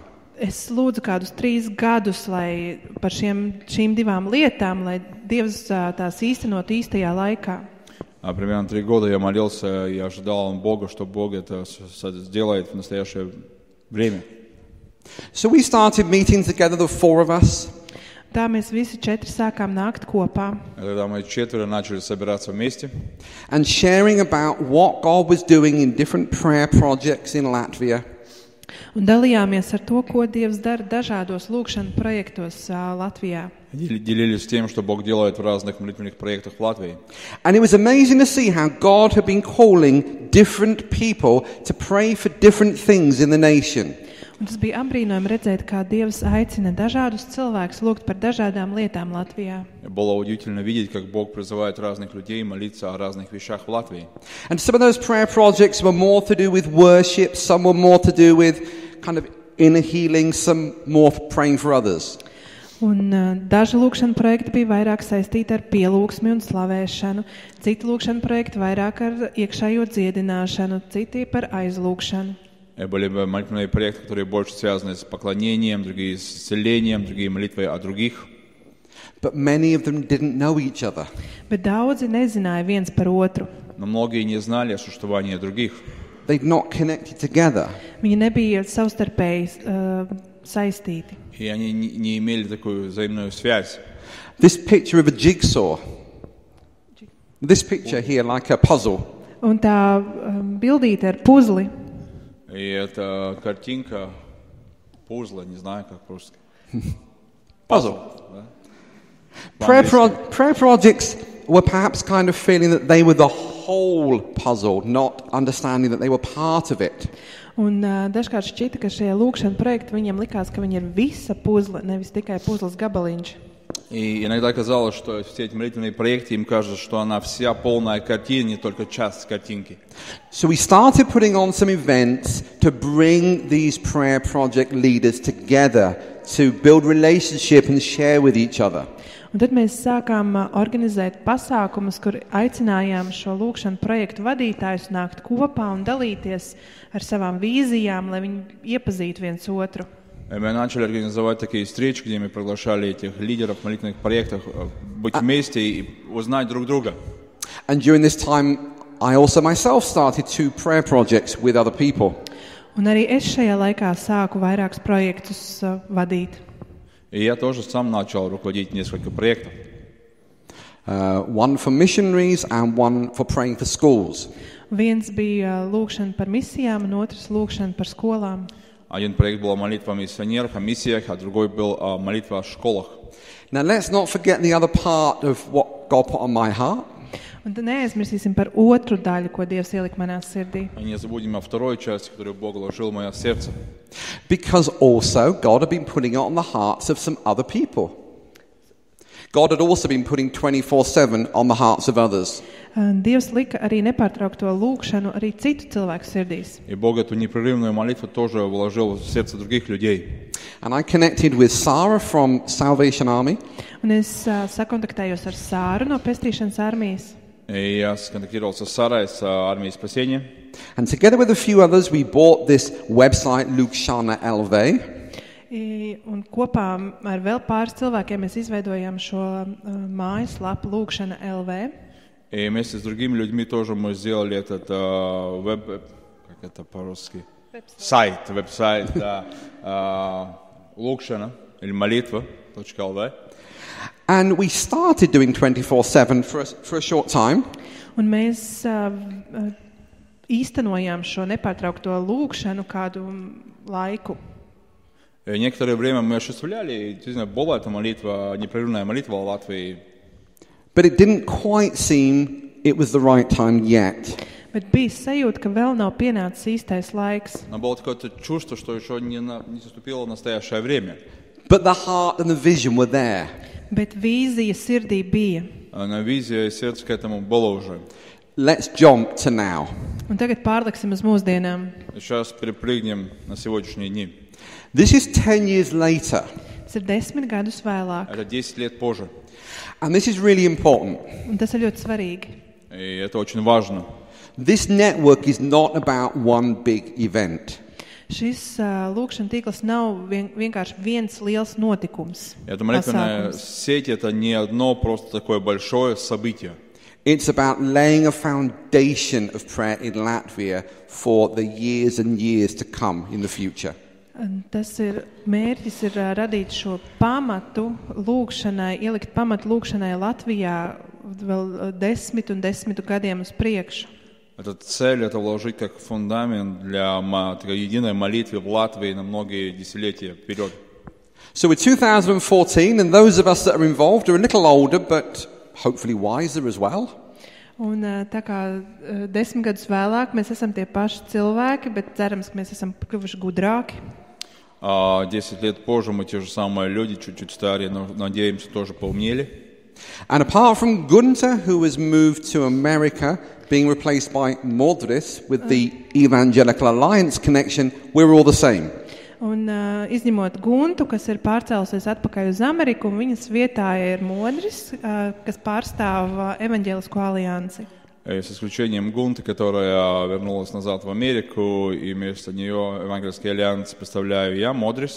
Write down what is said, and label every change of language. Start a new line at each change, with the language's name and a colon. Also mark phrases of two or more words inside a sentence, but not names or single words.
Latvian: Es lūdzu kādus 3 gadus, lai par šīm divām lietām, lai Dievs tās īstenot īstajā laikā.
Russian: Примерно 3 года я молился и ожидал Бога, что Бог это сделает в настоящее время.
English: So we started meeting together, the 4 of us.
Latvian: Tā mēs visi 4 sākām nākt kopā.
Russian: Когда мы 4 начали собираться вместе
English: And sharing about what God was doing in different prayer projects in Latvia.
Latvian: Un dalījāmies ar to, ko Dievs dara dažādos lūgšanu projektos Latvijā.
Russian: делились тем, что Бог делает в разных молитвенных проектах в Латвии.
English: And it was amazing to see how God had been calling different people to pray for different things in the nation.
Latvian: Un tas bija apbrīnojami redzēt, kā Dievs aicina dažādus cilvēkus lūgt par dažādām lietām Latvijā.
Russian: Было удивительно видеть, как Бог призывает разных людей молиться о разных вещах в Латвии.
English: And some of those prayer projects were more to do with worship, some were more to do with kind of inner healing, some more praying for others.
Latvian: Un daži lūgšana projekti bija vairāk saistīti ar pielūgsmi un slavēšanu, citi lūgšana projekti vairāk ar iekšējo dziedināšanu, citi par aizlūgšanu.
Russian: Были молитвенные проекты, которые больше связаны с поклонением, другие с исцелением, другие молитвой о других.
English: But many of them didn't know each other.
Latvian: Bet daudzi nezināja viens par otru.
Russian: Но многие не знали о существовании других.
English: They'd not connected together.
Latvian: Viņi nebija savstarpēji saistīti.
Russian: И они не имели такую взаимную связь.
English: This picture of a jigsaw. This picture here like a puzzle.
Latvian: Un tā bildīte ar puzli.
Russian: И эта картинка пузла, не знаю, как по-русски.
English: Puzzle.
Russian: Да?
English: Prayer projects were perhaps kind of feeling that they were the whole puzzle, not understanding that they were part of it.
Latvian: Un dažkārt šķita, ka šie lūgšana projekti viņiem likās, ka viņi ir visa puzle, nevis tikai puzles gabaliņš.
Russian: И иногда казалось, что все эти молитвенные проекты, им кажется, что она вся полная картина, не только часть картинки.
English: So we started putting on some events to bring these prayer project leaders together to build relationship and share with each other.
Latvian: Un tad mēs sākām organizēt pasākumus, kur aicinājām šo lūkšanu projektu vadītājus nākt kopā un dalīties ar savām vīzijām, lai viņi iepazītu viens otru.
Russian: Мы начали организовать такие встречи, где мы приглашали этих лидеров молитвенных проектов быть вместе и узнать друг друга.
English: And during this time, I also myself started 2 prayer projects with other people.
Latvian: Un arī es šajā laikā sāku vairākus projektus vadīt.
Russian: И я тоже сам начал руководить несколько проектов.
English: One for missionaries and one for praying for schools.
Latvian: Viens bija lūkšana par misijām, un otrs lūkšana par skolām.
Russian: Один проект был молитва о миссионерах, о миссиях, а другой был молитва о школах.
English: Now let's not forget the other part of what God put on my heart.
Latvian: Un tad neaizmirsīsim par otru daļu, ko Dievs ielika manā sirdī.
Russian: И не забудем о второй части, которую Бог вложил в мое сердце.
English: Because also God had been putting it on the hearts of some other people. God had also been putting 24/7 on the hearts of others.
Latvian: Dievs lika arī nepārtraukto lūkšanu arī citu cilvēku sirdīs.
Russian: И Бог эту непрерывную молитву тоже вложил в сердце других людей.
English: And I connected with Sarah from Salvation Army.
Latvian: Un es sakontaktējos ar Sāru no Pestīšanas armijas.
Russian: И я сконтактировался с Сарой, с армией спасения.
English: And together with a few others, we bought this website, Lukshana LV.
Latvian: Un kopā ar vēl pāris cilvēkiem mēs izveidojām šo mājaslapu Lūkšana LV.
Russian: И вместе с другими людьми тоже мы сделали этот веб, как это по-русски? Сайт, веб-сайт, да, Лукшана или молитва.lv.
English: And we started doing 24/7 for a short time.
Latvian: Un mēs īstenojām šo nepārtraukto lūkšanu kādu laiku.
Russian: И некоторое время мы осуществляли, действительно, была эта молитва, непрерывная молитва в Латвии.
English: But it didn't quite seem it was the right time yet.
Latvian: Bet bija sajūta, ka vēl nav pienācis īstais laiks.
Russian: Но было такое чувство, что еще не наступило настоящее время.
English: But the heart and the vision were there.
Latvian: Bet vīzija sirdī bija.
Russian: Но визия и сердце к этому было уже.
English: Let's jump to now.
Latvian: Un tagad pārliksim uz mūsdienām.
Russian: Сейчас перепрыгнем на сегодняшние дни.
English: This is 10 years later.
Latvian: Tas ir 10 gadus vēlāk.
Russian: Это 10 лет позже.
English: And this is really important.
Latvian: Un tas ir ļoti svarīgi.
Russian: И это очень важно.
English: This network is not about one big event.
Latvian: Šis lūkšana tīkls nav vienkārši viens liels notikums.
Russian: Эта молитвенная сеть – это не одно просто такое большое событие.
English: It's about laying a foundation of prayer in Latvia for the years and years to come in the future.
Latvian: Tas ir mērķis ir radīt šo pamatu lūkšanai, ielikt pamatu lūkšanai Latvijā vēl 10 un 10 gadiem uz priekšu.
Russian: Эта цель – это вложить как фундамент для такой единой молитвы в Латвии на многие десятилетия вперед.
English: So with 2014, and those of us that are involved are a little older, but hopefully wiser as well.
Latvian: Un tā kā 10 gadus vēlāk mēs esam tie paši cilvēki, bet cerams, ka mēs esam kļuvuši gudrāki.
Russian: 10 лет позже мы те же самые люди, чуть-чуть старее, но надеемся, тоже поумнели.
English: And apart from Gunter, who has moved to America, being replaced by Modris with the Evangelical Alliance connection, we're all the same.
Latvian: Un izņemot Guntu, kas ir pārcēlusies atpakaļ uz Ameriku, un viņas vietā ir Modris, kas pārstāv Evaņģēlisko aliansi.
Russian: С исключением Гунты, которая вернулась назад в Америку, и вместо нее Евангельский альянс представляю я, Модрис.